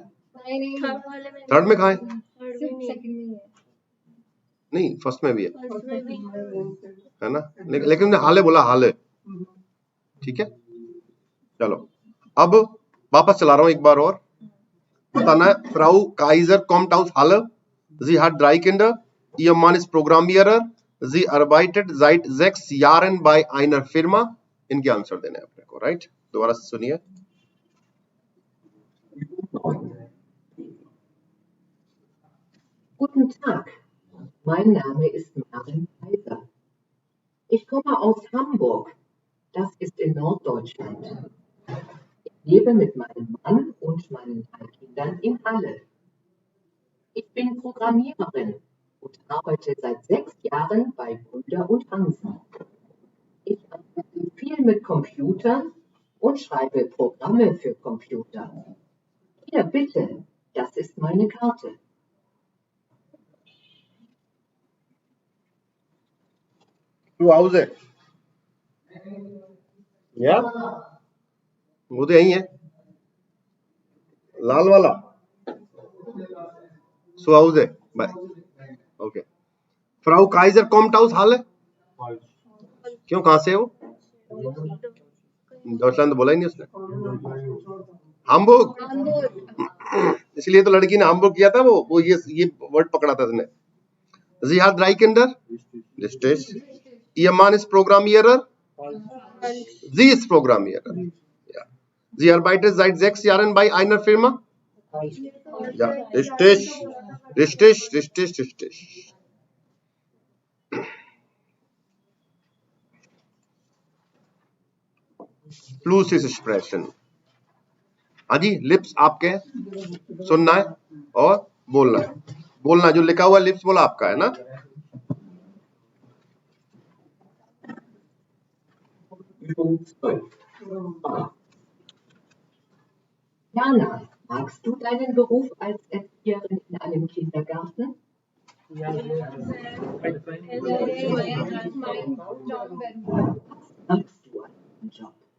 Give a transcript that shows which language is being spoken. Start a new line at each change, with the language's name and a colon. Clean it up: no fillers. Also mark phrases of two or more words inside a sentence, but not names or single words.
Hindi: नहीं थर्ड में कहा है? सिर्फ सेकंड में ही है। नहीं फर्स्ट में भी है ना, लेकिन हाले बोला, हाले, ठीक है। चलो अब वापस चला रहा हूं एक बार और, बताना है।
German: Frau Kaiser kommt aus Halle. Sie hat 3 Kinder. Ihr Mann ist Programmierer. Sie arbeitet seit 6 Jahren bei einer Firma.
Hindi: इनके आंसर देने अपने को, राइट। दोबारा से सुनिए।
German: Guten Tag, mein Name ist Maren Kaiser. Ich komme aus Hamburg. Das ist in Norddeutschland. Ich lebe mit meinem Mann und meinen 3 Kindern in Halle. Ich bin Programmiererin und arbeite seit 6 Jahren bei Brüder und Hansen. Ich arbeite viel mit Computern und schreibe Programme für Computer. Hier bitte, das ist meine Karte.
Hindi: टू हाउस है या वो तो यही है, लाल वाला सो हाउस है बाय। ओके
German: Frau Kaiser kommt aus Halle
Hindi: है, क्यों, कहां से है वो? डॉटलैंड बोला ही नहीं उसने, हाम्बुर्ग, इसलिए तो लड़की ने हाम्बुर्ग किया था, वो ये वर्ड पकड़ा था उसने।
German: Sie hat 3 Kinder. Richtig. Ihr Mann ist Programmierer. Sie ist Programmierer. Ja. Sie arbeitet seit 6 Jahren bei einer Firma. Ja, richtig. Richtig, richtig, richtig. Flusses sprechen.
Hindi: हाँ जी, लिप्स आपके सुनना है और बोलना है. बोलना जो लिखा हुआ लिप्स बोला आपका है ना.
German: Übung 12. A. Jana, magst du deinen Beruf als Erzieherin in einem Kindergarten? या Magst du einen Job?